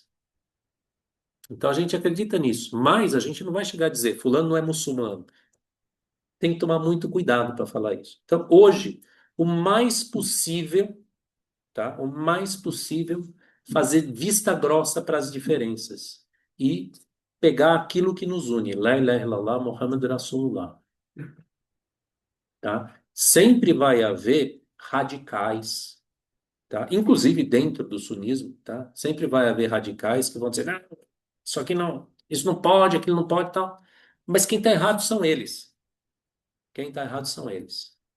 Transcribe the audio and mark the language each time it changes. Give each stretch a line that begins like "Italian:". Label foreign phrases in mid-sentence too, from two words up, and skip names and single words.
Portuguese: Então a gente acredita nisso, mas a gente não vai chegar a dizer fulano não é muçulmano. Tem que tomar muito cuidado para falar isso. Então hoje, o mais possível, tá? O mais possível fazer vista grossa para as diferenças e pegar aquilo que nos une.
Arabic: لا إله إلا الله، محمد رسول الله.
Portuguese: Tá? Sempre vai haver radicais, tá? Inclusive dentro do sunismo, tá? Sempre vai haver radicais que vão dizer, não, isso aqui não, isso não pode, aquilo não pode, tal. Mas quem está errado são eles. Quem está errado são eles.